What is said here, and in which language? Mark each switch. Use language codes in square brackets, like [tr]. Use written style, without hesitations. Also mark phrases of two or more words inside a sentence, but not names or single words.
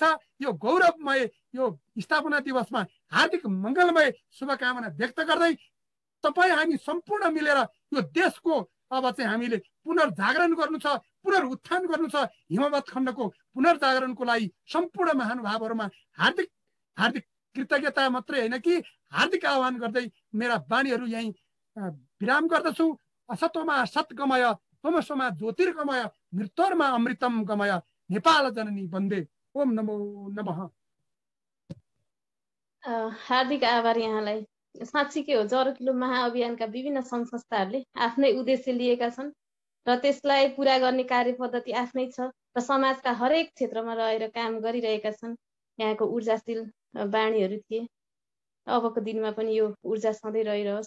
[ne] यो गौरवमय यो स्थापना दिवसमा हार्दिक मङ्गलमय शुभकामना व्यक्त गर्दै तपाईँ हामी सम्पूर्ण मिलेर यो देशको अब चाहिँ हामीले पुनर्जागरण गर्नु छ, पुनरुत्थान गर्नु छ। हिमवत खण्डको पुनर्जागरणको लागि सम्पूर्ण महानुभावहरूमा हार्दिक हार्दिक कृतज्ञता मात्रै होइन कि हार्दिक आह्वान गर्दै मेरा बाणीहरू यहीँ विराम गर्दछु। [sa] असतोमा सत्गमय तमसोमा ज्योतिर्गमय मृत्योर्मा अमृतम गमय नेपाल जननी वन्दे। ओम नमो नमः। [ne] हार्दिक आभार यहाँलाई। साँच्चै के हो, जरो किलो महाअभियानका विभिन्न सङ्घ संस्थाहरूले आफ्नै उद्देश्य लिएका छन् र त्यसलाई पुरा गर्ने कार्यपद्धति आफ्नै छ र समाजका हरेक क्षेत्रमा रहेर काम गरिरहेका छन्। यहाँको ऊर्जाशील बाणीहरू थिए। अबको दिनमा पनि यो ऊर्जा सधैँ रहिरहोस्।